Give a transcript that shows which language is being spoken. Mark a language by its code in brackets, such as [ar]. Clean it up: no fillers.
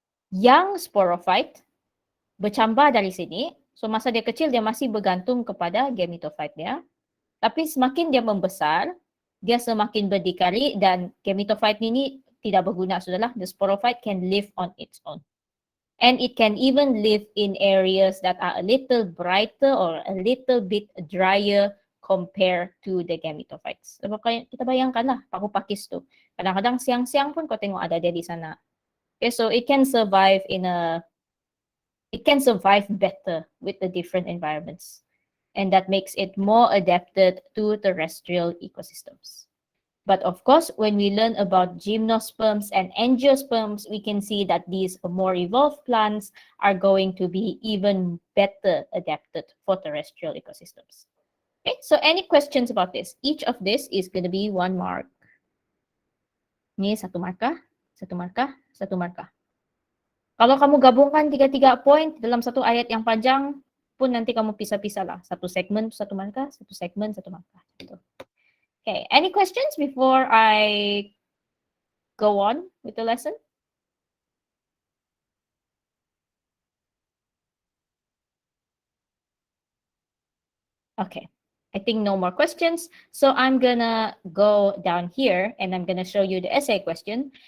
[ms] Yang sporophyte bercambah dari sini, so masa dia kecil dia masih bergantung kepada gametophyte dia. Tapi semakin dia membesar, dia semakin berdikari dan gametophyte ini tidak berguna sudahlah. [en] The sporophyte can live on its own. And it can even live in areas that are a little brighter or a little bit drier compared to the gametophytes. [ms] So, kita bayangkanlah, pakis tu. Kadang-kadang siang-siang pun kau tengok ada dia di sana. [en] Okay, so it can survive in a It can survive better with the different environments. And that makes it more adapted to terrestrial ecosystems. But of course, when we learn about gymnosperms and angiosperms, we can see that these more evolved plants are going to be even better adapted for terrestrial ecosystems. Okay, so any questions about this? Each of this is going to be 1 mark. [ms] Ini satu marka, satu marka, satu marka. Kalau kamu gabungkan 3 point dalam satu ayat yang panjang, pun nanti kamu pisah-pisah lah. Satu segmen, satu marka, satu segmen, satu marka. Gitu. [en] Okay, any questions before I go on with the lesson? Okay, I think no more questions. So I'm gonna go down here and I'm gonna show you the essay question.